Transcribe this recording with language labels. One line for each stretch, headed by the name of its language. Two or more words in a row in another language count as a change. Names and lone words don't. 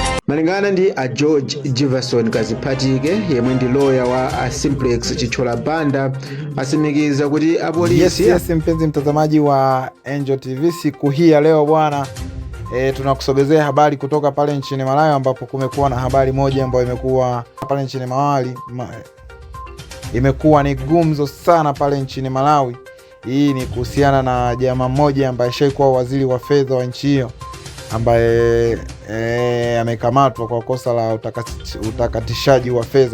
Nyanja: malingana ndi a George Jefferson Kaziphatike yemwe ndi lawyer wa a Simplex Chichola Banda asimikiza kuti apolisi
Swahili: Yes, mpenzi mtazamaji wa Angel TV, siku hii ya leo bwana tunakusogezea habari kutoka pale nchini Malawi, ambapo kumekuwa na habari moja ambayo imekuwa pale nchini Malawi imekuwa ni gumzo sana pale nchini Malawi. Hii ni kuhusiana na jamaa mmoja ambaye shaikuwa waziri wa fedha wa nchi hiyo, ambaye amekamatwa kwa kosa la utakatishaji wa fedha.